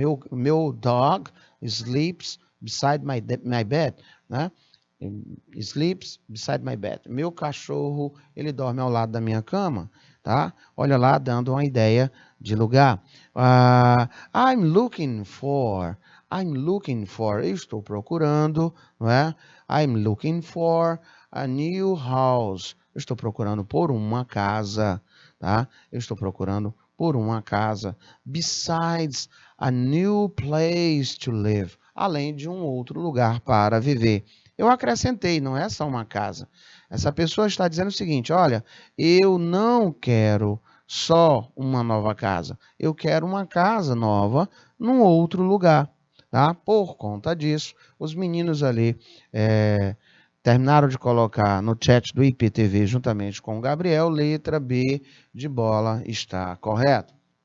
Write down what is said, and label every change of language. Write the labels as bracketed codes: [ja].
[pt] O meu [en] dog sleeps beside my bed, né? Sleeps beside my bed. [pt] Meu cachorro, ele dorme ao lado da minha cama, tá? Olha lá, dando uma ideia de lugar. [en] I'm looking for, [pt] eu estou procurando, não é? [en] I'm looking for a new house. [pt] Eu estou procurando por uma casa, tá? Eu estou procurando por uma casa. [en] Besides a new place to live. [pt] Além de um outro lugar para viver. Eu acrescentei, não é só uma casa. Essa pessoa está dizendo o seguinte, olha, eu não quero só uma nova casa. Eu quero uma casa nova num outro lugar, tá? Por conta disso, os meninos ali terminaram de colocar no chat do IPTV juntamente com o Gabriel, letra B de bola está correto.